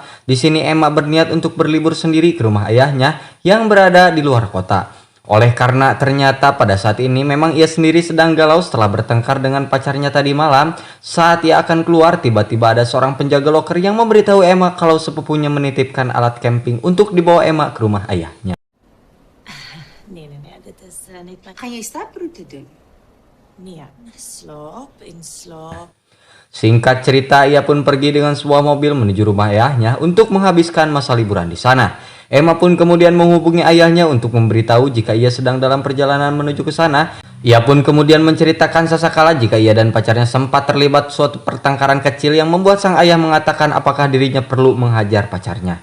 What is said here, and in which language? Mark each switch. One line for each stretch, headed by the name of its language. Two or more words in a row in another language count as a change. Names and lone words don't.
Indonesian: Di sini Emma berniat untuk berlibur sendiri ke rumah ayahnya yang berada di luar kota. Oleh karena ternyata pada saat ini memang ia sendiri sedang galau setelah bertengkar dengan pacarnya tadi malam. Saat ia akan keluar, tiba-tiba ada seorang penjaga loker yang memberitahu Emma kalau sepupunya menitipkan alat camping untuk dibawa Emma ke rumah ayahnya.
Dutch: Ga jij staaproute doen? Nee, slaap.
Indonesian: Singkat cerita, ia pun pergi dengan sebuah mobil menuju rumah ayahnya untuk menghabiskan masa liburan di sana. Emma pun kemudian menghubungi ayahnya untuk memberitahu jika ia sedang dalam perjalanan menuju ke sana. Ia pun kemudian menceritakan sasakala jika ia dan pacarnya sempat terlibat suatu pertengkaran kecil yang membuat sang ayah mengatakan apakah dirinya perlu menghajar pacarnya.